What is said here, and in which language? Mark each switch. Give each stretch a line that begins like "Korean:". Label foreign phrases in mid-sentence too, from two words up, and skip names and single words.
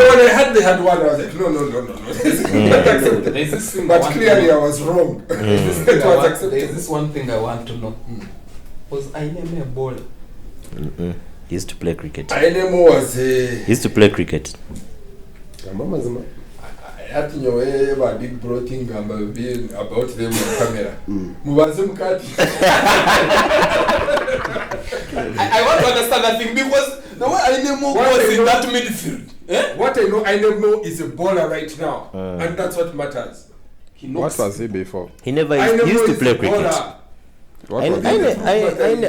English: when they had one, I was like, no. This is not acceptable. There's this thing I But want to clearly I know. was wrong. It was There's acceptable. this one thing I want to know. Was Aine a bowler? He used to play cricket. Ainemo was He used to play cricket. Mama Zima.
Nyankole: ati nyowe
English: big bro thing about them on camera.
Nyankole: Mubaze mukati.
English: I want to understand that thing because the way Aine was in that midfield. What I know, Ainemo is a bowler right now, and that's what matters. He What was he before? He never used, Ainemo he used to is play a cricket. bowler. What was he?